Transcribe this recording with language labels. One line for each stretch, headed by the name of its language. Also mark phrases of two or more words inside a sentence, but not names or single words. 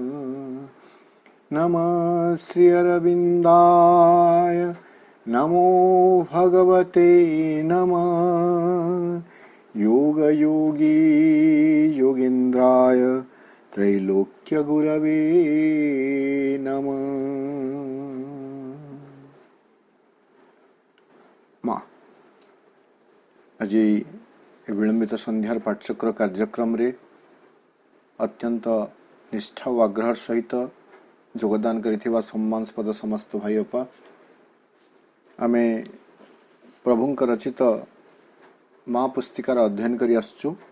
Sanskrit: नमः श्री अरविन्दाय नमो भगवते नमः। योगयोगी योगीन्द्राय त्रैलोक्यगुरवे नमः।
Odia: ମାଁ ଆଜି ବିଳମ୍ବିତ ସନ୍ଧ୍ୟାର ପାଠଚକ୍ର କାର୍ଯ୍ୟକ୍ରମ ରେ ଅତ୍ୟନ୍ତ ନିଷ୍ଠା ଓ ଆଗ୍ରହ ସହିତ ଯୋଗଦାନ କରିଥିବା ସମ୍ମାନାସ୍ପଦ ସମସ୍ତ ଭାଇ ଅପା ଆମେ ପ୍ରଭୁଙ୍କ ରଚିତ ମାଁ ପୁସ୍ତିକାର ଅଧ୍ୟୟନ କରି ଆସୁଚୁ।